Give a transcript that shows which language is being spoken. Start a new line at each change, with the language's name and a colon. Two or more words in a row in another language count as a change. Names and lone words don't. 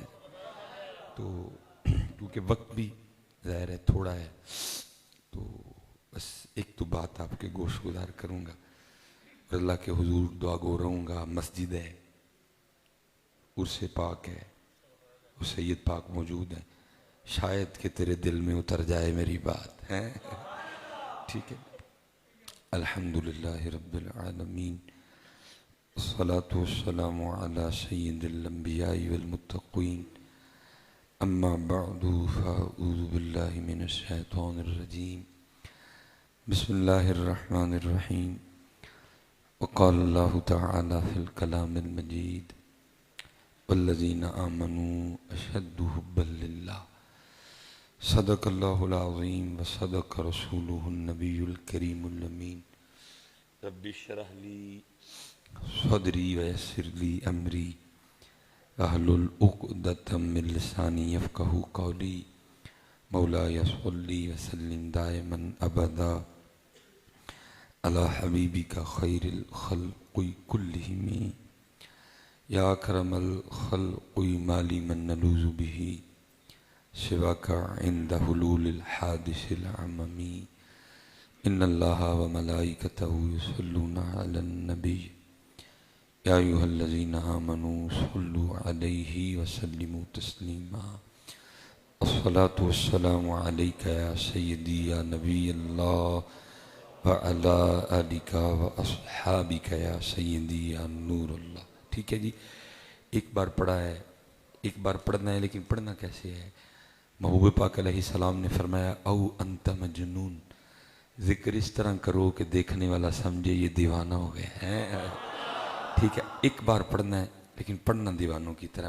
Hindi: तो क्योंकि वक्त भी ज़ाहिर है थोड़ा है, तो बस एक तो बात आपके गोश गुजार करूँगा, अल्लाह के हुजूर दुआ गो रहूँगा। मस्जिद है, उर्से पाक है, वो सैयद पाक मौजूद हैं, शायद कि तेरे दिल में उतर जाए मेरी बात है। ठीक है।
Arabic: الحمد لله رب العالمين، والصلاة والسلام على سيد الأنبياء والمتقين، أما بعد فأعوذ بالله من الشيطان الرجيم، بسم الله الرحمن الرحيم. وقال الله تعالى في الكلام المجيد، والذين آمنوا أشد حبا لله، صدق الله العظيم وصدق رسوله النبي الكريم الأمين. رب اشرح لي صدري ويسر لي أمري، أحلل عقدة من لساني يفقهوا قولي. مولاي صل وسلم دائما أبدا على حبيبك خير الخلق كلهم، يا أكرم الخلق ما لي من نلوذ به سواك عند حلول الحادث العمم. إن الله وملائكته يصلون على النبي، يا أيها الذين آمنوا صلوا عليه وسلموا تسليما. الصلاة والسلام عليك يا سيدي يا نبي الله وعلى آلك وأصحابك يا سيدي يا نور الله.
Hindi: ठीक है जी, एक बार पढ़ा है, एक बार पढ़ना है, लेकिन पढ़ना कैसे है? महबूब पाक अलैहिस्सलाम ने फरमाया
Arabic: أو أنت مجنون,
Hindi: जिक्र इस तरह करो कि देखने वाला समझे ये दीवाना हो गया है। ठीक है, एक बार पढ़ना है, लेकिन पढ़ना दीवानों की तरह।